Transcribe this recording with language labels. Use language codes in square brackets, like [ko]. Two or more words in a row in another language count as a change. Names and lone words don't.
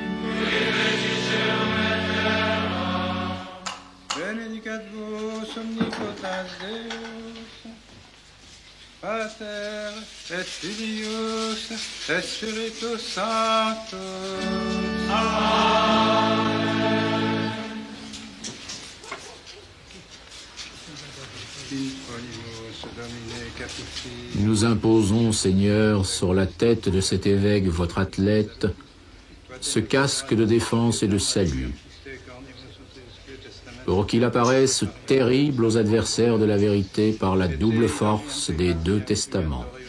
[la] Benedicat vos omnipotens Deus, Pater et Filius et Spiritus Sanctus. Amen. [fr] Nous imposons, Seigneur, sur la tête de cet évêque, votre athlète, ce casque de défense et de salut, pour qu'il apparaisse terrible aux adversaires de la vérité par la double force des deux testaments.